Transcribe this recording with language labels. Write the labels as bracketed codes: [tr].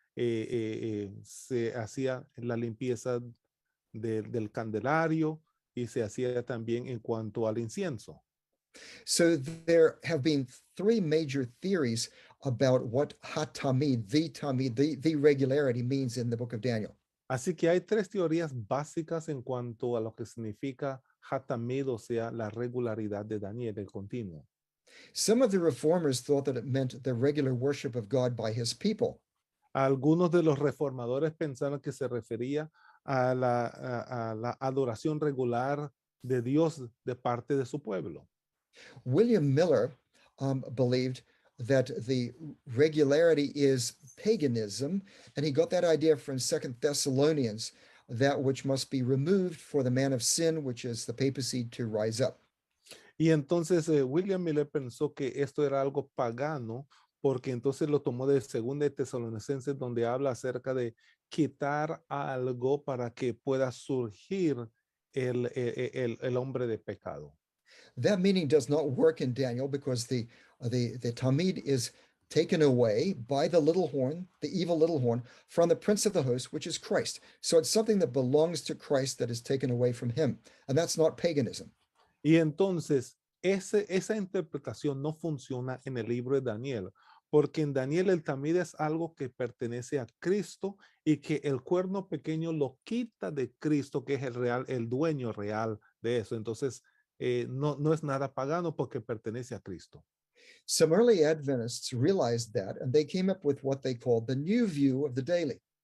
[es] se hacía la limpieza del candelario y se hacía también en cuanto al incienso. [en] So there have been three major theories about what hatamid, the regularity means in the book of Daniel. [es] Así que hay tres teorías básicas en cuanto a lo que significa hatamid, o sea, la regularidad de Daniel, el continuo. [en] Some of the reformers thought that it meant the regular worship of God by his people. [es] Algunos de los reformadores pensaron que se refería a la adoración regular de Dios de parte de su pueblo. [en] William Miller believed that the regularity is paganism, and he got that idea from 2 Thessalonians, that which must be removed for the man of sin, which is the papacy, to rise up. [es] Y entonces William Miller pensó que esto era algo pagano, porque entonces lo tomó de 2 de Tesalonicenses, donde habla acerca de quitar algo para que pueda surgir el hombre de pecado. [en] That meaning does not work in Daniel, because the Tamid is taken away by the little horn, the evil little horn, from the prince of the host, which is Christ. So it's something that belongs to Christ that is taken away from him. And that's not paganism. [es] Y entonces esa interpretación no funciona en el libro de Daniel, porque en Daniel el tamid es algo que pertenece a Cristo y que el cuerno pequeño lo quita de Cristo, que es el dueño real de eso. Entonces no es nada pagano porque pertenece a Cristo. [en] Some early Adventists realized that, and they came up with what they called the new view of the daily.